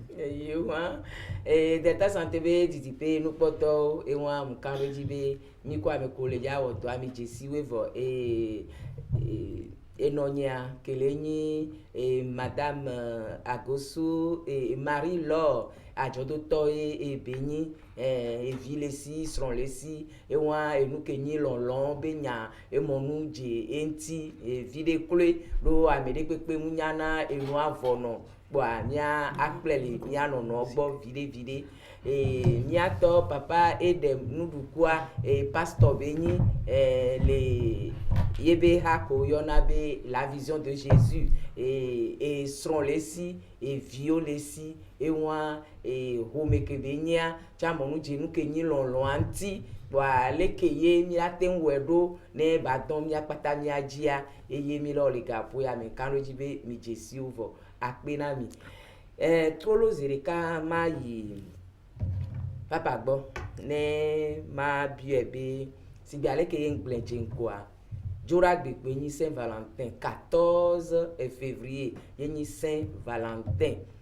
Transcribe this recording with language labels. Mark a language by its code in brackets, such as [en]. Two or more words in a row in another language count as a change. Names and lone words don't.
[ee] yewa delta santé be didipe nukpɔtɔwo ewa mu kan ɖo dzi be mi kɔ ame ko le ya wɔ dɔ ami dzesi wevɔ enɔnyia ke le nyi madame Agosu Marie Laure adzɔdotɔ ye ebe nyi evi le si srɔ̃ le si ewa enu ke nyi lɔlɔ be nya emɔnu dze eŋti evi ɖe kloe ɖo ame ɖe kpekpe ŋu nya na enua vɔnɔ kpɔa mia akplɛ le mia nɔnɔ gbɔ viɖe miatɔ papa Edem nuɖukua pasteur be nyi le yebe ha ko yɔna be [fr] la vision de Jésus [ee] srɔ̃ le si eviwo le si ewa home ke be nyia tsamɔnu dze nu ke nyi lɔlɔa ŋuti kpɔa leke ye miate ŋu wɔe ɖo ne ba dɔn miakpata mia dzia eye mi lɔ le gaƒo ya me kan ɖo dzi be mi dzesiwo vɔ akpe na mi trolo zi ɖeka ma yi papa gbɔ ne ma biɔe be si gbe aleke ye ŋgblẽ dze ŋkɔa Dzoragbe kpe nyi [fr] Saint Valentin 14 février [ee] ye nyi Saint Valentin